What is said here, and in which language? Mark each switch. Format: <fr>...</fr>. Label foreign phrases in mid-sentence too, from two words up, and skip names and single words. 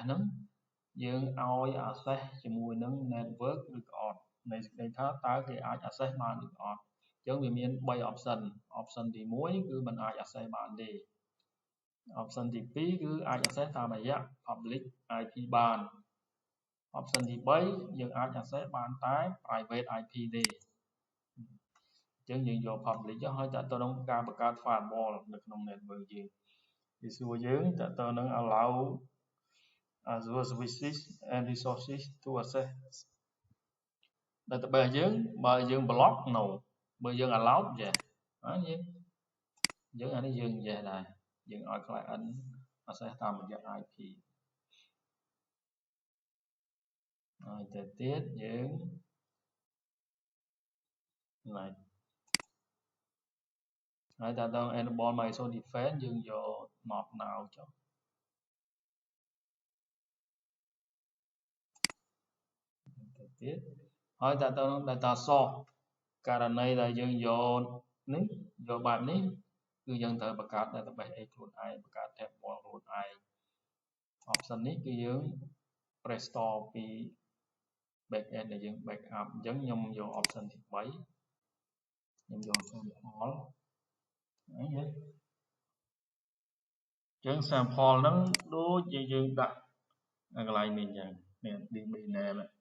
<km>ហ្នឹងយើងឲ្យ access ជាមួយនឹង network ឬក៏អត់នៃសេចក្តីថាតើគេអាច access បានឬក៏អត់អញ្ចឹងវាមាន3 option ទី1គឺមិនអាច access បានទេ option ទី2គឺអាច access តាមរយៈ</km> <en>public IP</en> <km>បាន option ទី3យើងអាច access បានតែ</km> <en>private IP</en> <km>ទេ អញ្ចឹងយើងយក public ចុះហើយតាក់ទងនឹងការបង្កើត firewall នៅក្នុង network យើងវាសួរយើងតើតើនឹង</km> <en>allow Azure services and resources to access database</en> <km>យើងបើយើង block no បើយើង allow yes យើងអានេះយើង yes ដែរយើងឲ្យ client access តាមរយៈ IP ហើយទៅទៀតយើង like ហើយតើតើ</km> <en>enable Microsoft Defense</en> <km>យើងយក</km> <en>not now</en> <km>ចុះទៅទៀតហើយតើតើ</km> <en>data source</en> <km>ករ ណីដែលយើងយកនេះយកបែបនេះគឺយើងត្រូវបង្កើត database ឯខ្លួនឯងបង្កើត table ខ្លួនឯង option នេះគឺយើង</km> <en>press store</en> <km>ពី backend ដែលយើង backup អញ្ចឹងខ្ញុំយក option ទី3ខ្ញុំយក sample អញ្ចឹង sample ហ្នឹងដូចជាយើងដាក់កន្លែងនេះអញ្ចឹងនេះ</km> <en>DB name</en>